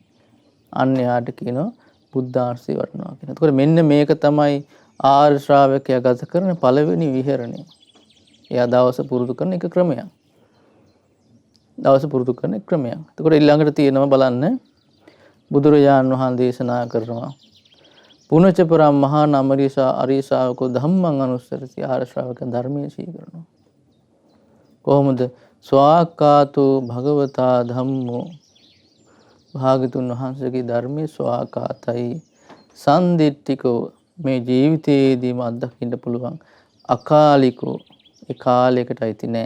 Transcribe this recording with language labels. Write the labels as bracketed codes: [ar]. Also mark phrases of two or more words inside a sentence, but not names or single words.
[si] අන්න යාට කියනවා බුද්ධාර්ථය වඩනවා කියන. එතකොට මෙන්න මේක තමයි ආර්ය ශ්‍රාවකයා ගත කරන පළවෙනි විහරණය. එයා දවස පුරුදු කරන එක ක්‍රමයක්. එතකොට ඊළඟට තියෙනවා බලන්න බුදුරජාණන් වහන්සේ දේශනා කරනවා [pi] පුනච පරම් මහා නමරිසා අරිසාවකෝ ධම්මං අනුස්සරති. [si] ආර්ය ශ්‍රාවක ධර්මයේ සිහි කරනවා. කොහොමද? [pi] ස්වාක්කාතෝ භගවතා ධම්මෝ. [si] භාගතුන් වහන්සේගේ ධර්මයේ ස්වාකාතයි. සන්දිට්ඨිකෝ. මේ ජීවිතයේදීම අත්දකින්න පුළුවන්. අකාලිකෝ. ඒ කාලයකට අයිති නෑ.